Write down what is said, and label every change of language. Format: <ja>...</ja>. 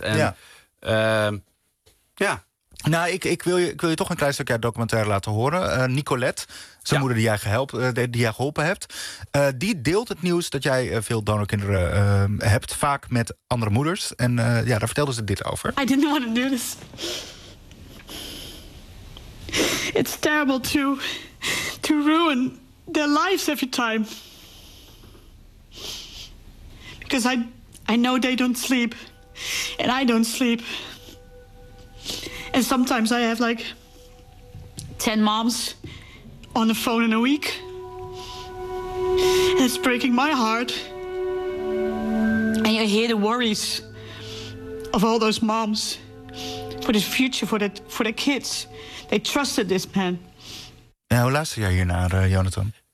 <nl>En, ja. Nou, ik wil je toch een klein stukje documentaire laten horen. Nicolette, zijn moeder die jij geholpen hebt. Die deelt het nieuws dat jij veel donorkinderen hebt. Vaak met andere moeders. En daar vertelde ze dit over.</nl> <en>I didn't want to do this. It's terrible to ruin their lives every time. Because I know they don't sleep. And I don't sleep. And sometimes I have like 10 moms on the phone in a week. And it's breaking my heart. And you hear the worries of all those moms for the future, for their kids. They trusted this man.</en> <nl>Ja, hoe luister jij hier naar, Jonathan?</nl>